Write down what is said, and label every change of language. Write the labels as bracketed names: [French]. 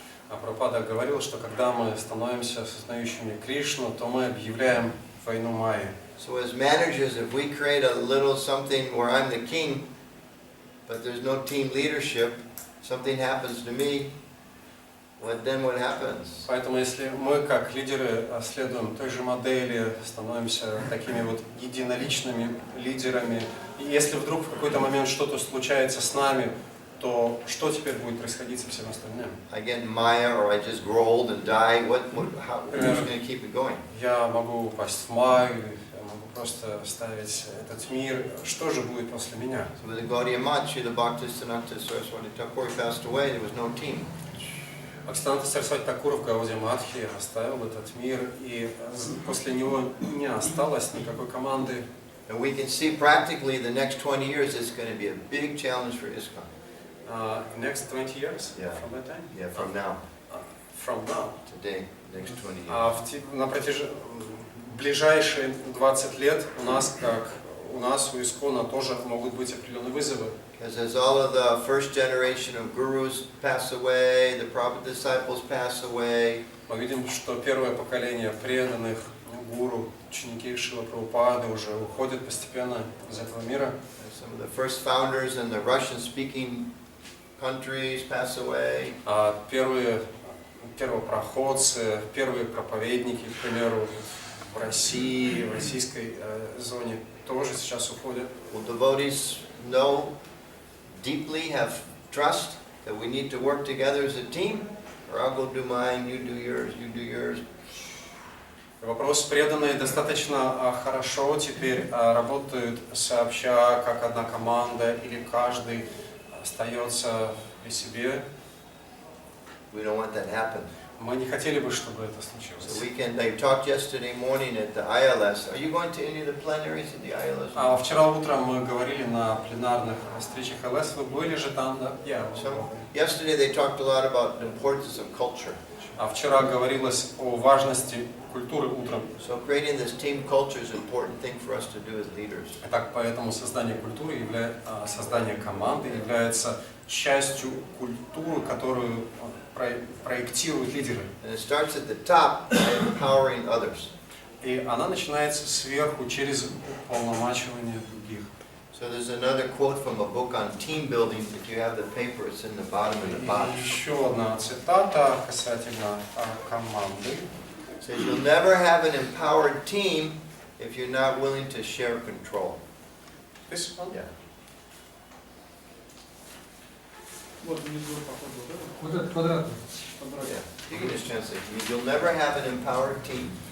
[Russian] А Прабхупада говорил, что когда мы становимся сознающими Кришну, то мы объявляем войну Майи. [English] So as managers, if we create a little something where I'm the king, but there's no team leadership, something happens to me, then what happens? [Russian] Поэтому если мы как лидеры следуем той же модели, становимся такими вот единоличными лидерами, и если вдруг в какой-то момент что-то случается с нами, то что теперь будет происходить со всем остальным? [English] I get Maya, or I just grow old and die. Who's going to keep it going? [Russian] Я могу упасть в Майю, я могу просто оставить этот мир. Что же будет после меня? [English] So with the Gaudiya Math, Srila Bhaktisiddhanta Saraswati Thakur passed away. There was no team. [Russian] Бхактивата Сарасвати Такур в Гаудия Матхи оставил этот мир, и после него не осталось никакой команды. [English] And we can see practically the next 20 years is going to be a big challenge for ISKCON. Next 20 years? Yeah. From that time? Yeah, from now. From now. Today, next 20 years. [Russian] На ближайшие 20 лет у нас у ИСККОНа тоже могут быть определенные вызовы. [English] Because as all of the first generation of gurus pass away, the Prabhupada disciples pass away. [Russian] Мы видим, что первое поколение преданных гуру, ученики Шрила Прабхупады уже уходят постепенно из этого мира. [English] Some of the first founders in the Russian-speaking countries pass away. [Russian] Первые первопроходцы, первые проповедники, к примеру, в России, в российской зоне тоже сейчас уходят. [English] Will devotees know deeply, have trust that we need to work together as a team? Or I'll go do mine, you do yours, you do yours. [Russian] Вопрос: преданные достаточно хорошо теперь работают сообща, как одна команда, или каждый остается при себе? [English] We don't want that to happen. [Russian] Мы не хотели бы, чтобы это случилось. [English] So we can. They talked yesterday morning at the ILS. Are you going to any of the plenaries at the ILS? [Russian] Вчера утром мы говорили на пленарных встречах ЛС. Вы были же там, да? [English] So yesterday they talked a lot about the importance of culture. [Russian] Вчера говорилось о важности культуры утром. [English] So creating this team culture is an important thing for us to do as leaders. [Russian] Итак, поэтому создание культуры, создание команды является частью культуры, которую проектируют лидеры. [English] And it starts at the top by empowering others. [Russian] И она начинается сверху через уполномачивание других. [English] So there's another quote from a book on team building. If you have the paper, it's in the bottom of the box. [Russian] Еще одна цитата касательно команды. [English] It says, you'll never have an empowered team if you're not willing to share control. This one? Yeah. [Russian] Вот этот квадратный. [English] Yeah. You can just translate. You'll never have an empowered team.